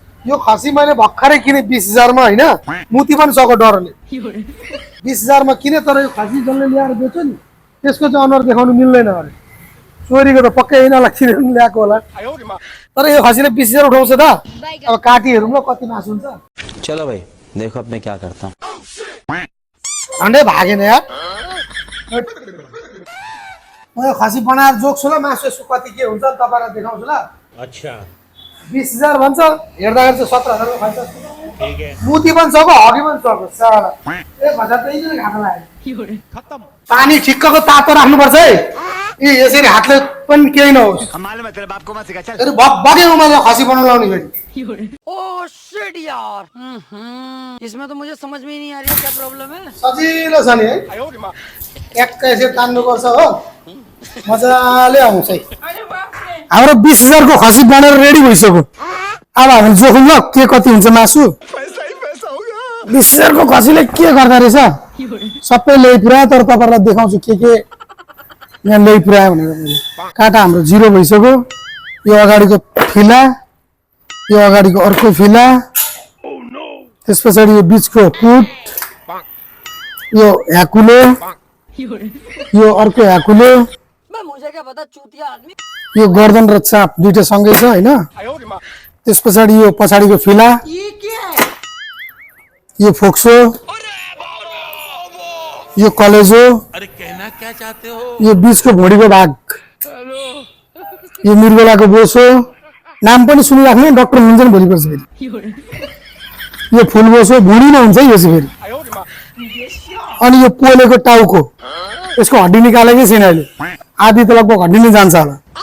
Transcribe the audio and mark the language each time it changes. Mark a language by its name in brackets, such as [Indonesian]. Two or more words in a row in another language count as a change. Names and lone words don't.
[Nepali] यो खसी मैले भर्खरै किने 20,000 मा हैन मुती पनि सको डरले 20,000 मा किने तर यो खसी जसले ल्याएर बेच्यो नि त्यसको चाहिँ अनुहार देखाउनु मिल्दैन अरे चोरीको त पक्कै यिनीलाई किनेर ल्याएको होला तर यो खसीले 20,000 उठाउँछ त अब काटी हेरौँ ल कति मासु हुन्छ [Hindi] चलो भाई देखो अब मैं क्या करता हूँ [Nepali] झन्डै भागेन यार म यो खसी बनाएर जोक्छु ल मासु यसको कति के हुन्छ तपाईलाई देखाउँछु ल अच्छा 20,000 भन्छ हेर्दाखेरि चाहिँ 17,000 को खैछ [Hindi] ठीक है [Nepali] मुती पनि सको हगी पनि सको साला एक हजार त यिनीले घाटा लाग्यो खत्म पानी ठिक्कको तातो राख्नुपर्छ है यी यसरी हातले पनि केही नहोस् [Hindi] मालूम है तेरे बाप को मत सिखा चल [Nepali] फेरि बगे उमाले खसी बनाउन लाउने फेरि [English] oh shit [Hindi] यार इसमें तो मुझे समझ में ही नहीं आ रही है क्या प्रॉब्लम है [Nepali] सजिलो छ नि है एक्काइसे तान्नुपर्छ हो मजाले आउँछ है हाम्रो 20,000 को खसी बनेर रेडी भइसक्यो अब हामी जोखौँ ल के कति हुन्छ मासु 20,000 को खसीले के गर्दा रहेछ सबै ल्याइ पुऱ्यायो तर तपाईहरुलाई देखाउँछु के यहाँ ल्याइ पुऱ्यायो भनेर मैले काटा हाम्रो जिरो भइसक्यो यो अगाडिको फिला यो अगाडिको अर्को फिला त्यसपछि यो बीचको कुट यो ह्याकुलो यो अर्को ह्याकुलो [Hindi] मुझे क्या पता चूतिया आदमी [Nepali] यो गर्दन र चाप दुईटा सँगै छ हैन त्यसपछि यो पछाडीको फिला [Hindi] ये क्या है [Nepali] यो फोक्सो यो कलेजो [Hindi] अरे कहना क्या चाहते हो [Nepali] यो बीचको भुँडीको भाग यो मृगलाको बोसो नाम पनि सुनिराख्नु डाक्टर हुन्छ नि भोलि पर्छ फेरि यो फुल बोसो भुँडीमा हुन्छ है यो चाहिँ फेरि अनि यो पोलेको टाउको यसको हड्डी निकालेकै छैन अहिले आधी त लगभग हड्डी नै जान्छ होला